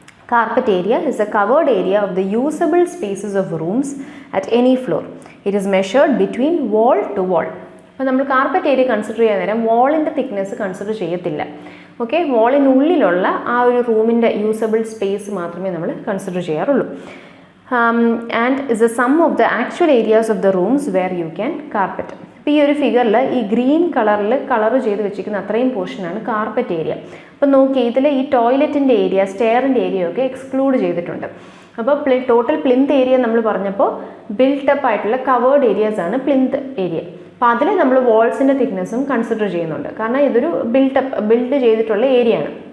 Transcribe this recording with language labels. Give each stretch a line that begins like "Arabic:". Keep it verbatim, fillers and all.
English: Carpet area is a covered area of the usable spaces of rooms at any floor. It is measured between wall to wall.
Malayalam: അപ്പോൾ നമ്മൾ carpet area consider ചെയ്യാൻ നേരം വാളിൻ്റെ thickness consider ചെയ്യത്തില്ല. Okay, വാളിനുള്ളിലുള്ള ആ ഒരു റൂമിൻ്റെ usable space മാത്രമേ നമ്മൾ കൺസിഡർ ചെയ്യാറുള്ളൂ.
English: And is the sum of the actual areas of the rooms where you can carpet.
Malayalam: അപ്പോൾ ഈ ഒരു ഫിഗറിൽ ഈ ഗ്രീൻ കളറിൽ കളർ ചെയ്ത് വെച്ചിരിക്കുന്ന അത്രയും പോർഷനാണ് കാർപ്പറ്റ് ഏരിയ. അപ്പോൾ നോക്കി ഇതിൽ ഈ ടോയ്ലറ്റിൻ്റെ ഏരിയ, സ്റ്റെയറിൻ്റെ ഏരിയ ഒക്കെ എക്സ്ക്ലൂഡ് ചെയ്തിട്ടുണ്ട്. അപ്പോൾ പ്ലി ടോട്ടൽ പ്ലിൻത്ത് ഏരിയ നമ്മൾ പറഞ്ഞപ്പോൾ ബിൽട്ടപ്പ് ആയിട്ടുള്ള കവേർഡ് ഏരിയാസാണ് പ്ലിൻത്ത് ഏരിയ. അപ്പോൾ അതിൽ നമ്മൾ വാൾസിൻ്റെ തിക്നെസ്സും കൺസിഡർ ചെയ്യുന്നുണ്ട്, കാരണം ഇതൊരു ബിൽട്ടപ്പ് ബിൽഡ് ചെയ്തിട്ടുള്ള ഏരിയ ആണ്.